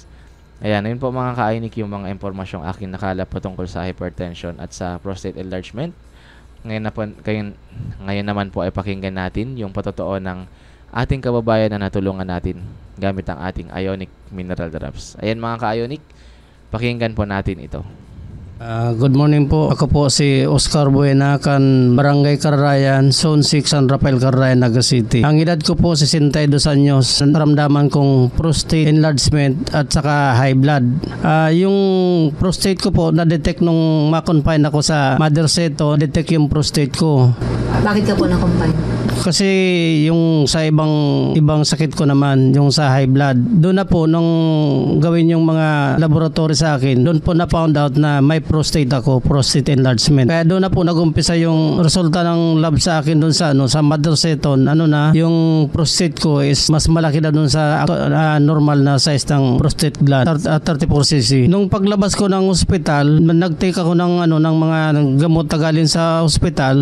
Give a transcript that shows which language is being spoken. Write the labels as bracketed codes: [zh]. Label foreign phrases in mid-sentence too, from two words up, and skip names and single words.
[tl] Ayan, yun po mga ka-ionic yung mga impormasyong aking nakalap patungkol sa hypertension at sa [en] prostate enlargement. [tl] Ngayon naman po ay pakinggan natin yung patotoo ng ating kababayan na natulungan natin gamit ang ating Ionic Mineral Drops. Ayan mga ka-Ionic, pakinggan po natin ito. [en] Good morning po. [tl] Ako po si Oscar Buenacan, Barangay Carayan, Zone 6, San Rafael, Carayan, Naga City. Ang edad ko po 62 anyos. Naramdaman kong [en] prostate enlargement [tl] at saka [en] high blood. [tl] Yung prostate ko po na-detect nung ma-confine ako sa Mother Seto, detect yung prostate ko. Bakit ka po na-confine? Kasi yung sa ibang sakit ko naman, yung sa [en] high blood, [tl] doon na po nung gawin yung mga laboratory sa akin, doon po na [en] found out [tl] na may prostate ako, [en] prostate enlargement. [tl] Kaya doon na po nagumpisa yung resulta ng lab sa akin doon sa sa Mother Seton, yung prostate ko is mas malaki na doon sa normal na size ng [en] prostate gland, [tl] 34cc. Nung paglabas ko ng ospital, nag-take ako ng mga gamot na galing sa ospital.